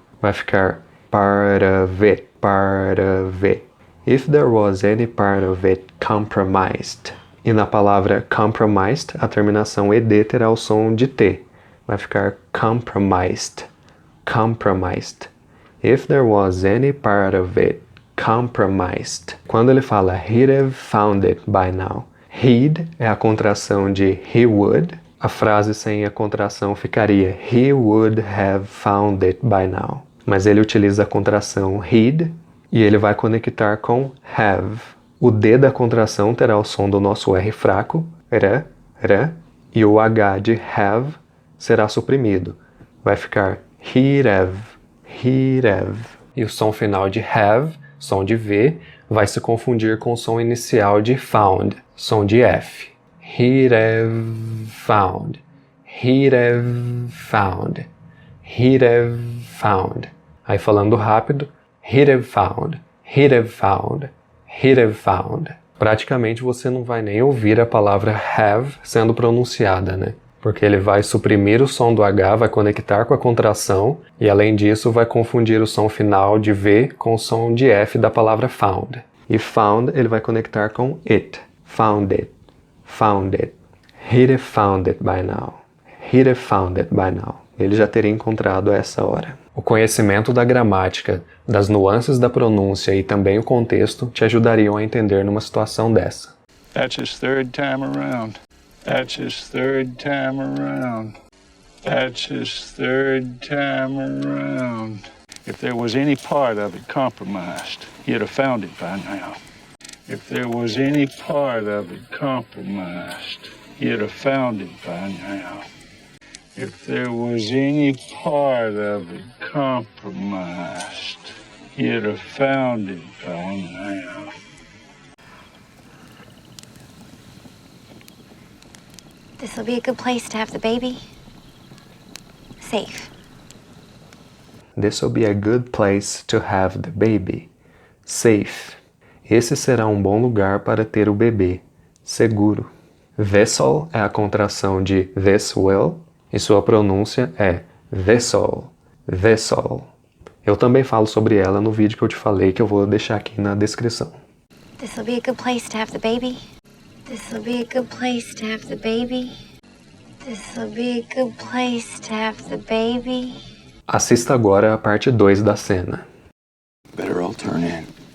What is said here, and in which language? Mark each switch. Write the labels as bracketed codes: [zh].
[pt] Vai ficar [en] part of it, part of it. If there was any part of it compromised. [pt] E na palavra compromised, a terminação ED terá o som de T. Vai ficar [en] compromised, compromised. If there was any part of it compromised. [pt] Quando ele fala [en] he'd have found it by now, [pt] he'd é a contração de he would. A frase sem a contração ficaria [en] he would have found it by now. [pt] Mas ele utiliza a contração he'd e ele vai conectar com have. O D da contração terá o som do nosso R fraco, r, e o H de have será suprimido. Vai ficar [en] he'd have, he'd have. [pt] E o som final de have, som de V, vai se confundir com o som inicial de found, som de F. [en] He'd have found, he'd have found, he'd have found. [pt] Aí falando rápido, [en] he'd have found, he'd have found, he'd have found. [pt] Praticamente você não vai nem ouvir a palavra have sendo pronunciada, né? Porque ele vai suprimir o som do H, vai conectar com a contração e, além disso, vai confundir o som final de V com o som de F da palavra found. E found ele vai conectar com it. [en] Found it. Found it. He'd have found it by now. He'd have found it by now. [pt] Ele já teria encontrado a essa hora. O conhecimento da gramática, das nuances da pronúncia e também o contexto te ajudariam a entender numa situação dessa. [en] That's his third time around. That's his third time around. That's his third time around. If there was any part of it compromised, he'd have found it by now. If there was any part of it compromised, you'd have found it by now. If there was any part of it compromised, you'd have found it by now. This'll be a good place to have the baby. Safe. This'll be a good place to have the baby. Safe. [pt] Esse será um bom lugar para ter o bebê. Seguro. This'll é a contração de this will e sua pronúncia é this'll. This'll. Eu também falo sobre ela no vídeo que eu te falei, que eu vou deixar aqui na descrição. [en] This'll be a good place to have the baby. This'll be a good place to have the baby. This'll be a good place to have the baby. [pt] Assista agora a parte 2 da cena. [en] Better all turn in.